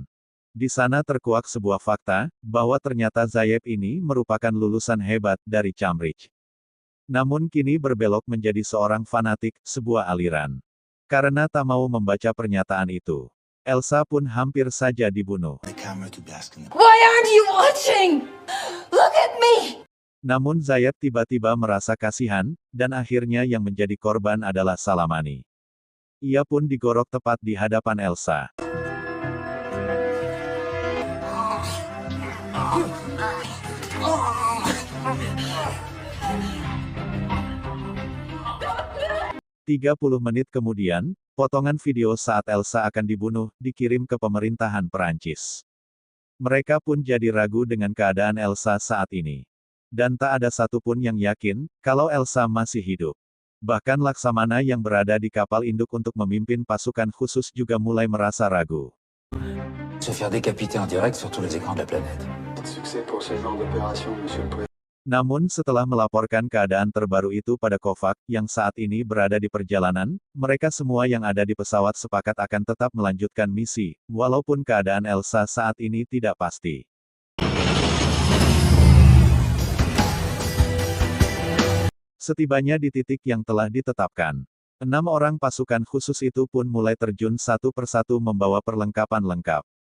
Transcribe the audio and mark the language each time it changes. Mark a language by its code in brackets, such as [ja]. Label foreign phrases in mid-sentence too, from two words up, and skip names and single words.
[id] Di sana terkuak sebuah fakta, bahwa ternyata Zayef ini merupakan lulusan hebat dari Cambridge. Namun kini berbelok menjadi seorang fanatik, sebuah aliran. Karena tak mau membaca pernyataan itu, Elsa pun hampir saja dibunuh. [en] Why aren't you watching? Look at me! [id] Namun Zayed tiba-tiba merasa kasihan, dan akhirnya yang menjadi korban adalah Salamani. Ia pun digorok tepat di hadapan Elsa. "30 menit kemudian, potongan video saat Elsa akan dibunuh, dikirim ke pemerintahan Perancis. Mereka pun jadi ragu dengan keadaan Elsa saat ini. Dan tak ada satupun yang yakin, kalau Elsa masih hidup. Bahkan Laksamana yang berada di kapal induk untuk memimpin pasukan khusus juga mulai merasa ragu. [fr] Se faire décapiter en direct sur tous les écrans de la planète. Succès pour ce genre d'opération, Monsieur le Président. [id] Namun setelah melaporkan keadaan terbaru itu pada Kovac, yang saat ini berada di perjalanan, mereka semua yang ada di pesawat sepakat akan tetap melanjutkan misi, walaupun keadaan Elsa saat ini tidak pasti. Setibanya di titik yang telah ditetapkan, 6 orang pasukan khusus itu pun mulai terjun satu persatu membawa perlengkapan lengkap.